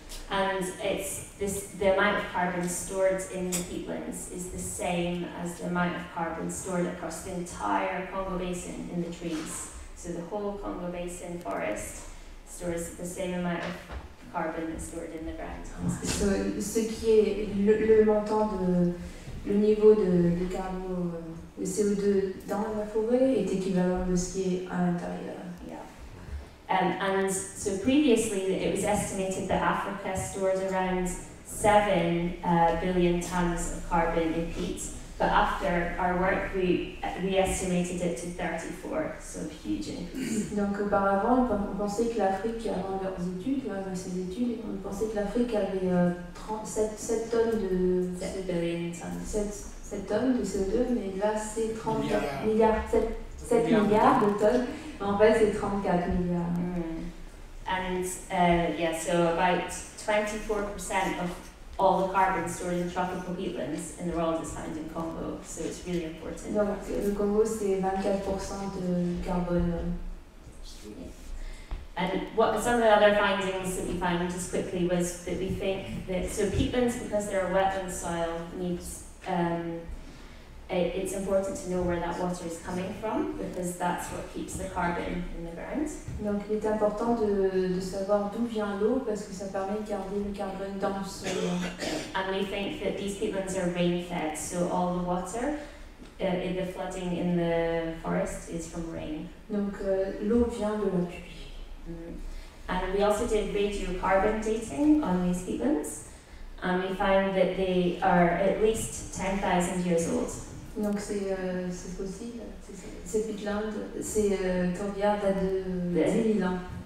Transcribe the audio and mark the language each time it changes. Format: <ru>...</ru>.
<en>And the amount of carbon stored in the peatlands is the same as the amount of carbon stored across the entire Congo Basin in the trees. So the whole Congo Basin forest stores the same amount of carbon that's stored in the ground.</en> <fr>Ce qui est le montant le niveau de Le CO2 dans la forêt est équivalent de ce qui est à l'intérieur.</fr> <en>And so previously it was estimated that Africa stores around 7 billion tons of carbon in peat, but after our work we estimated it to 34, so a huge increase.</en> <fr>Donc auparavant, on pensait que l'Afrique, avant leurs études, ces études, on pensait que l'Afrique avait 7 tonnes de</fr> <en>7 billion tons.</en> <fr>7 tonnes de CO2, mais là c'est 34 milliards, 7 milliards de tonnes. En fait, c'est 34 milliards.</fr> <en>And so about 24% of all the carbon stored in tropical peatlands in the world is found in Congo, so it's really important.</en> <fr>Donc, le Congo, c'est 24% de carbone.</fr> <en>And some of the other findings that we found just quickly was that we think that, so peatlands, because they're a wetland soil, needs it's important to know where that water is coming from, because that's what keeps the carbon in the ground.</en> <fr>Donc il est important de savoir d'où vient l'eau, parce que ça permet de garder le carbone dans le sol.</fr> <en>And we think that these peatlands are rain-fed, so all the water in the flooding in the forest is from rain.</en> <fr>Donc l'eau vient de la pluie.</fr> <en>And we also did radiocarbon dating on these peatlands, and we found that they are at least 10,000 years old.</en> <fr>Donc c'est possible, ces peatlands, ces tourbières datent de 10 000 ans.</fr>